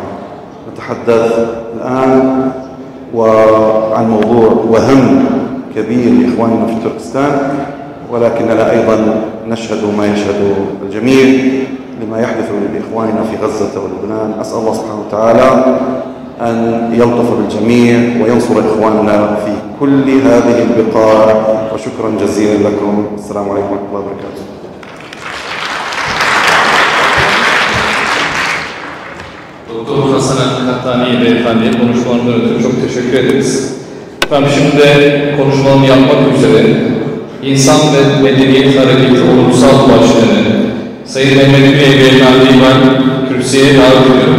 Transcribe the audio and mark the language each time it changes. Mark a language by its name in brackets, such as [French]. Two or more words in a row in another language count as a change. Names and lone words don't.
[Arabic] نتحدث الآن عن موضوع وهم كبير لإخواننا في تركستان، ولكننا أيضا نشهد ما يشهد الجميع لما يحدث لإخواننا في غزة ولبنان. أسأل الله سبحانه وتعالى أن يلطف بالجميع وينصر إخواننا في كل هذه البقاع، وشكرا جزيلا لكم. السلام عليكم ورحمة الله وبركاته. [Turkish] Doktor Hasan el-Haddani Beyefendi'ye konuşmalarından ötürü çok teşekkür ederiz. Efendim şimdi de konuşmalarını yapmak üzere İnsan ve Medeniyet Hareketi Ulusal Başkanı Sayın Mehmet Bey Beyefendi'yi ben kürsüye davet ediyorum.